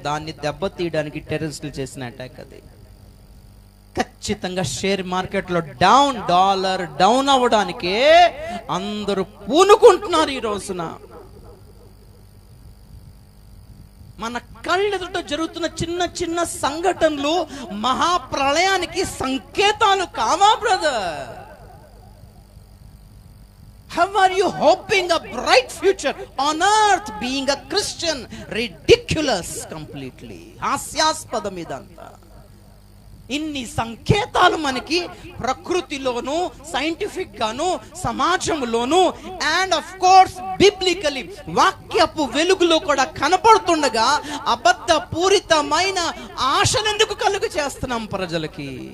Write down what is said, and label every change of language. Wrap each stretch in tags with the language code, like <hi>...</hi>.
<te>దాన్ని దెబ్బతీయడానికి టెర్రరిస్టులు చేసిన అటాక్ అది. ఖచ్చితంగా షేర్ మార్కెట్లో డాలర్ డౌన్ అవ్వడానికే అందరూ పూనుకుంటున్నారు ఈ రోజున. మన కళ్ళెదుట జరుగుతున్న చిన్న చిన్న సంఘటనలు మహాప్రళయానికి సంకేతాలు కావా brother?</te> <en>How are you hoping a bright future on earth being a Christian? Ridiculous completely.</en> <te>హాస్యాస్పదం ఇదంతా. ఇన్ని సంకేతాలు మనకి ప్రకృతిలోను, సైంటిఫిక్ గాను, సమాజంలోను</te> <en>and of course biblically</en> <te>వాక్యపు వెలుగులో కూడా కనపడుతుండగా అబద్ధ పూరితమైన ఆశను ఎందుకు కలుగు చేస్తున్నాం ప్రజలకి?</te>